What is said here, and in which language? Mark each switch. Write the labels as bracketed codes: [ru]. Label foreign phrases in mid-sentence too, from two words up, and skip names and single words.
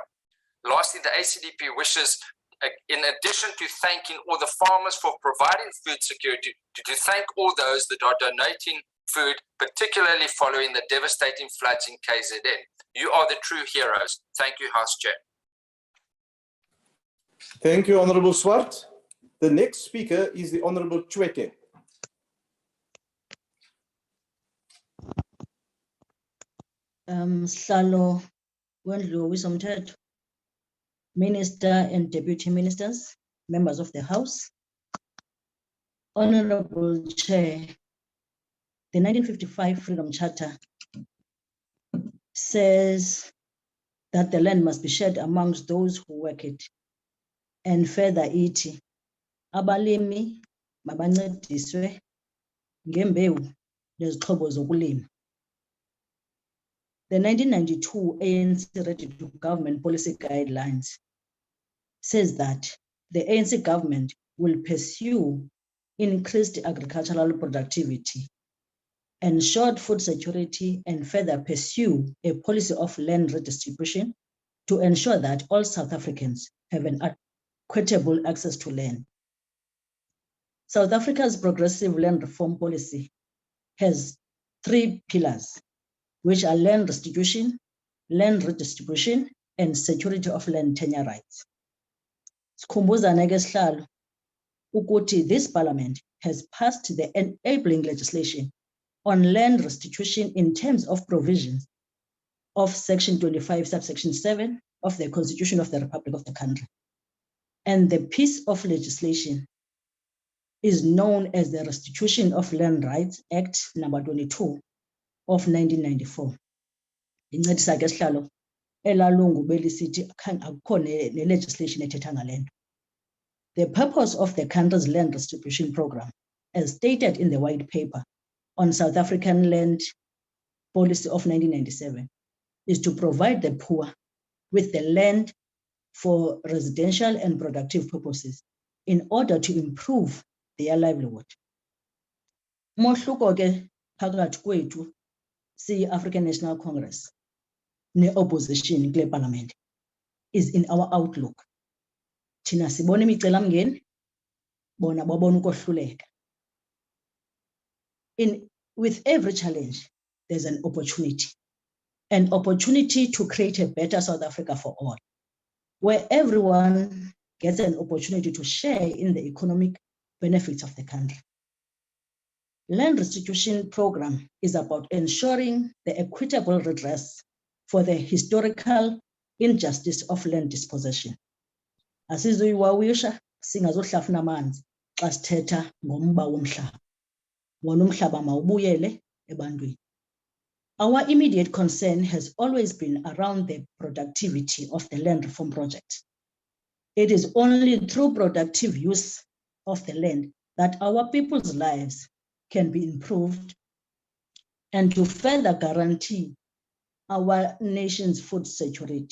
[en] Lastly, the ACDP wishes, in addition to thanking all the farmers for providing food security, to thank all those that are donating food, particularly following the devastating floods in KZN. You are the true heroes. Thank you, House Chair. Thank you, Honorable Swart. The next speaker is the Honorable Chweke. [xh] Sihlalo wendlu wisomthetho, [en] Minister and Deputy Ministers, members of the House. Honorable Chair, the 1955 Freedom Charter says that the land must be shared amongst those who work it. And further [xh] ithi, abalimi mabancediswe ngembewu nezixhobo zokulima. [en] The 1992 ANC Ready to Government Policy Guidelines says that the ANC government will pursue increased agricultural productivity, ensured food security, and further pursue a policy of land redistribution to ensure that all South Africans have an equitable access to land. South Africa's progressive land reform policy has 3 pillars, which are land restitution, land redistribution, and security of land tenure rights. [xh] Sikhumbuzane ke sihlalo ukuthi [en] this parliament has passed the enabling legislation on land restitution in terms of provisions of Section 25, subsection 7 of the Constitution of the Republic of the country. And the piece of legislation is known as the Restitution of Land Rights Act number 22 of 1994. [xh] Incedisa ke sihlalo elalungu belisithi akukho ne-legislation ethetha ngale nto. [en] The purpose of the country's land distribution program, as stated in the white paper on South African land policy of 1997, is to provide the poor with the land for residential and productive purposes in order to improve their livelihood. [xh] Mohluko ke phakathi kwethu African National Congress ne-opposition kule parliament [en] is in our outlook. [xh] Thina sibona imicelamngeni, bona babona ukohluleka. [en] With every challenge, there's an opportunity to create a better South Africa for all, where everyone gets an opportunity to share in the economic benefits of the country. Land restitution program is about ensuring the equitable redress for the historical injustice of land dispossession. [xh] Asizuyiwawisha singazohlafuna amanzi xa sithetha ngomba womhlaba. Wona umhlaba mawubuyele ebantwini. [en] Our immediate concern has always been around the productivity of the land reform project. It is only through productive use of the land that our people's lives can be improved and to further guarantee our nation's food security.